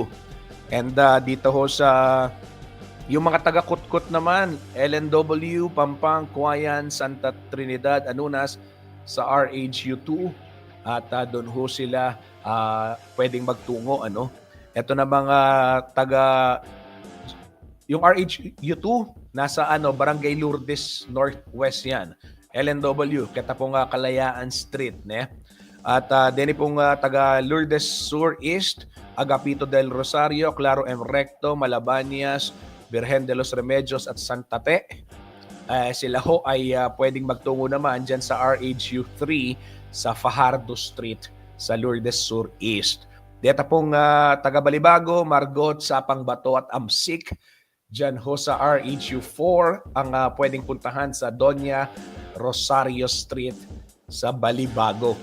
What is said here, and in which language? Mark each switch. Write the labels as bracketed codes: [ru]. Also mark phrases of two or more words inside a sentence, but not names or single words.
[tl] And dito ho sa yung mga taga-Kutkut naman, LNW, Pampang, Cuayan, Santa Trinidad, Anunas sa RHU2, at doon ho sila pwedeng magtungo. Ito na mga yung RHU2 nasa Barangay Lourdes Northwest yan. LNW, kita pong Kalayaan Street, At din pong taga Lourdes Sur East, Agapito del Rosario, Claro M. Recto, Malabanias, Virgen de los Remedios at Santa Fe. Sila ho ay pwedeng magtungo naman dyan sa RHU3 sa Fajardo Street sa Lourdes Sur East. Dito pong taga Balibago, Margot, Sapang Bato at Amsik. Dyan ho sa RHU4 ang pwedeng puntahan sa Doña Rosario Street sa Balibago.